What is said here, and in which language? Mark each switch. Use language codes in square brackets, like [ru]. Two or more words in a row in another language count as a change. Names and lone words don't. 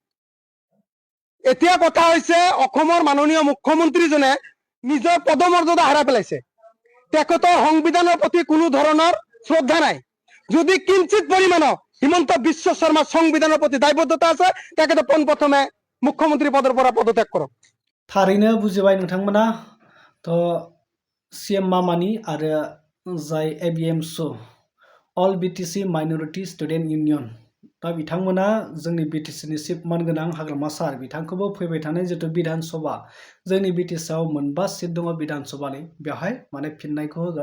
[as] এতিয়া কথা হৈছে অসমৰ মাননীয় মুখ্যমন্ত্ৰীজনে নিজৰ পদমৰ্যাদা হেৰাই পেলাইছে। তেখেতৰ সংবিধানৰ প্ৰতি কোনো ধৰণৰ শ্ৰদ্ধা নাই। যদি কিঞ্চিত পৰিমাণৰ হিমন্ত বিশ্ব শৰ্মাৰ সংবিধানৰ প্ৰতি দায়বদ্ধতা আছে, তেখেতে পোনপ্ৰথমে মুখ্যমন্ত্ৰী পদৰ পৰা পদত্যাগ কৰক। [brx] थारैनो बुजिबाय नोंथांमोना। तो CM मामानि आरो जाय AVMC अल BTC माइनरिटि स्टुडेन्ट इउनियन, दा बिथांमोना जोंनि BTCनि चिफ मानगोनां हाग्रामा सार बिथांखौबो फैबाय थानाय जितु बिधान सभा, जोंनि BTCआव 9 सिट दङ बिधान सभानि, बेवहाय माने फिननायखौ होगोन।